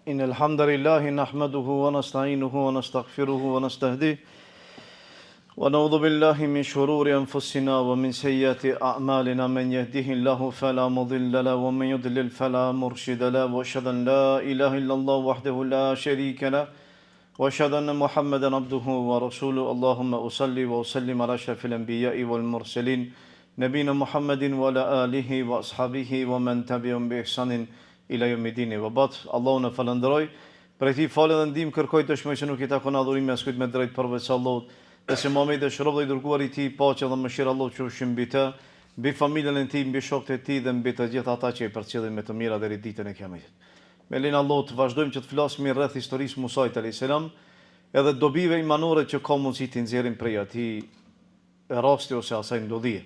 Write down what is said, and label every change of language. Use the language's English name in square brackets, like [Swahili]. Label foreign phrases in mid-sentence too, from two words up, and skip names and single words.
[Arabic] الحمد لله نحمده ونستعينه ونستغفره ونستهديه ونعوذ بالله من شرور أنفسنا ومن سيئات أعمالنا من يهده الله فلا مضل له ومن يضلل فلا مرشد له وأشهد أن لا إله إلا الله وحده لا شريك له وأشهد أن محمدا عبده ورسوله اللهم أصلي وأسلم على أشرف الأنبياء والمرسلين نبينا محمد وعلى آله وأصحابه ومن تبعهم بإحسان إلى يوم الدين وبعد. [Albanian] Allahun e falenderoj, për këtë falë dhe ndihmë kërkoj dëshmoj se nuk i takon adhurim me askujt me drejt përveç Allahut, dhe se Muhamedi është rob dhe i dërguar i tij, paqja dhe mëshira e Allahut qofshin mbi të, mbi familjen e tij, mbi shokët e tij dhe mbi të gjithë ata që i përcjellin me të mira deri ditën e Kiametit. Me lenin Allahut vazhdojmë që të flasim rreth historisë Musait [Arabic] عليه السلام, [Albanian] edhe dobive imanore që ka mundësi të nxjerrim prej atij rasti ose asaj ndodhie.